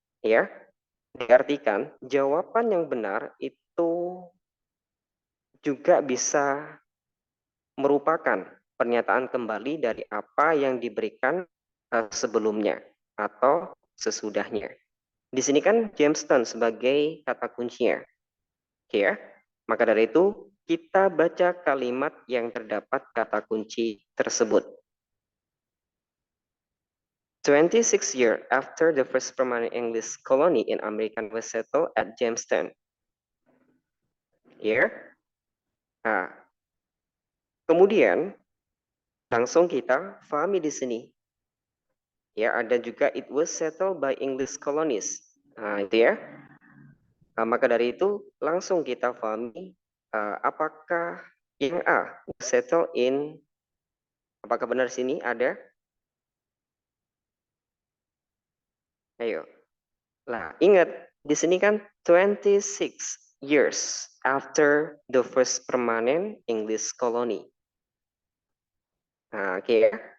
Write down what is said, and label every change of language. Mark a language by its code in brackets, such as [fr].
[id] Ya, diartikan jawaban yang benar itu juga bisa merupakan pernyataan kembali dari apa yang diberikan sebelumnya atau sesudahnya. Di sini kan gemstone sebagai kata kuncinya. Oke ya. Maka dari itu, kita baca kalimat yang terdapat kata kunci tersebut. [en] 26 years after the first permanent English colony in America was settled at Jamestown. Here. [id] Nah, kemudian langsung kita pahami di sini. Ya, ada juga [en] it was settled by English colonies. [id] Nah, itu ya. Nah, maka dari itu langsung kita pahami apakah yang A settle in, apakah benar sini ada? Ayo. Nah, ingat di sini kan [en] 26 years after the first permanent English colony. [id] Nah, oke ya.